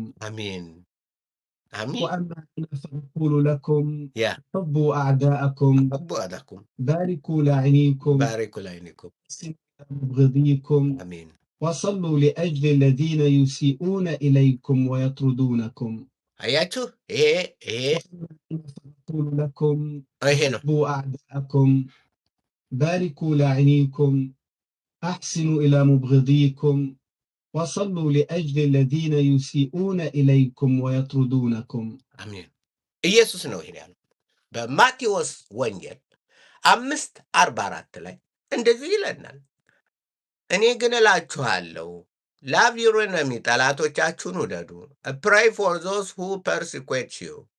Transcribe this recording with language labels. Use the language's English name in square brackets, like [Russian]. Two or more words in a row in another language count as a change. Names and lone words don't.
[Arabic] آمين. آمين. وأما أنا فأقول لكم يا حبوا أعداءكم، حبوا أعداءكم، باركوا لاعنيكم، باركوا لعينكم. أحسنوا إلى مبغضيكم، آمين. وصلوا لأجل الذين يسيئون إليكم ويطردونكم. [Amharic] አያችሁ ይሄ [Arabic] وأما أنا فأقول لكم [Amharic] ይሄ ነው። [Arabic] حبوا أعداءكم، باركوا لاعنيكم، أحسنوا إلى مبغضيكم، وصلوا لأجل الذين يسيئون إليكم ويطردونكم. [Amharic] አሜን። ኢየሱስ ነው ይሄን ያለው በማቴዎስ ወንጌል 5:44 ላይ እንደዚህ ይለናል። እኔ ግን እላችኋለሁ [English] love your enemy፣ [Amharic] ጠላቶቻችሁን ውደዱ። [English] pray for those who persecute you፣